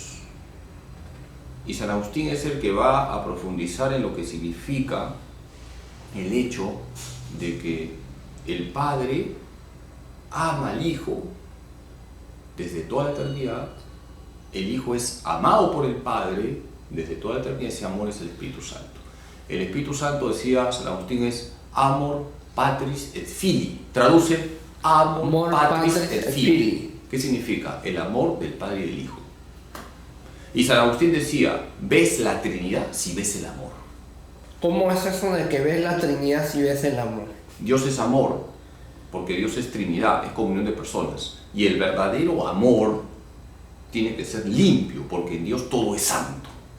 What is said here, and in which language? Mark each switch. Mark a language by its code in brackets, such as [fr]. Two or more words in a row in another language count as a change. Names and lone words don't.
[es] Y San Agustín es el que va a profundizar en lo que significa el hecho de que el Padre ama al Hijo desde toda la eternidad. El Hijo es amado por el Padre desde toda la eternidad. Ese amor es el Espíritu Santo. El Espíritu Santo, decía San Agustín, es [la] amor patris et filii. [es] Traduce [la] amor patris et filii. [es] ¿Qué significa? El amor del Padre y del Hijo. Y San Agustín decía: ves la Trinidad si ves el amor. ¿Cómo es eso de que ves la Trinidad si ves el amor? Dios es amor, porque Dios es Trinidad, es comunión de personas. Y el verdadero amor tiene que ser limpio, porque en Dios todo es santo.